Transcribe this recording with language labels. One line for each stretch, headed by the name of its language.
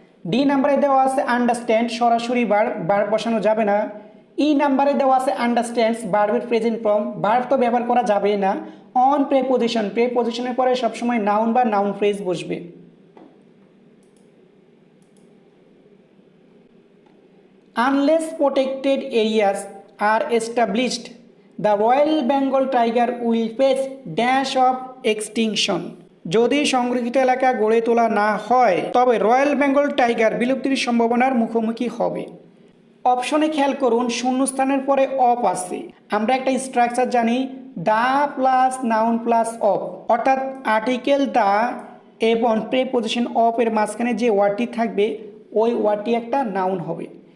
Bangla: D নাম্বারে দেওয়া আছে আন্ডারস্ট্যান্ড, সরাসরি ভার্ব, ভার্ব বসানো যাবে না। ই নাম্বারে দেওয়া আছে আন্ডারস্ট্যান্ডস, ভার্বের প্রেজেন্ট ফর্ম, ভার্ব তো ব্যবহার করা যাবে না। অন প্রেপোজিশন, প্রেপোজিশনের পরে সবসময় নাউন বা নাউন ফ্রেজ বসবে।
English: Unless protected areas are established, the Royal Bengal tiger will face dash of extinction.
Bangla: যদি সংরক্ষিত এলাকা গড়ে তোলা না হয় তবে রয়্যাল বেঙ্গল টাইগার বিলুপ্তির সম্ভাবনার মুখোমুখি হবে। অপশনে খেয়াল করুন শূন্যস্থানের পরে অফ আছে। আমরা একটা স্ট্রাকচার জানি, the plus noun plus of, অর্থাৎ আর্টিকেল দা এবং প্রেপোজিশন অফ এর মাঝখানে যে ওয়ার্ডটি থাকবে ওই ওয়ার্ডটি একটা নাউন হবে।